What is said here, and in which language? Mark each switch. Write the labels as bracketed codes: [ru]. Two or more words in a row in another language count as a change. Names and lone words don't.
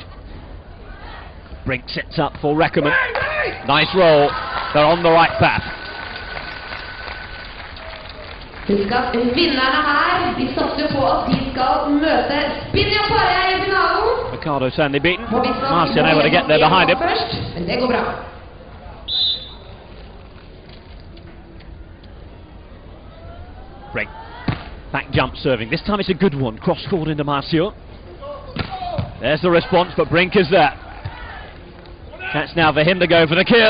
[en] Brink sets up for Reckermann. Nice roll. They're on the right path. [no] Husk at vinnerne her, de satser på at de skal møte Spinja-paret i finalen. [en] Ricardo sadly beaten. Marcio able to get there behind him. [no] Først, men det går bra. [en] Brink. Back jump serving. This time it's a good one. Cross court into Marcio. There's the response, but Brink is there. That's now for him to go for the kill.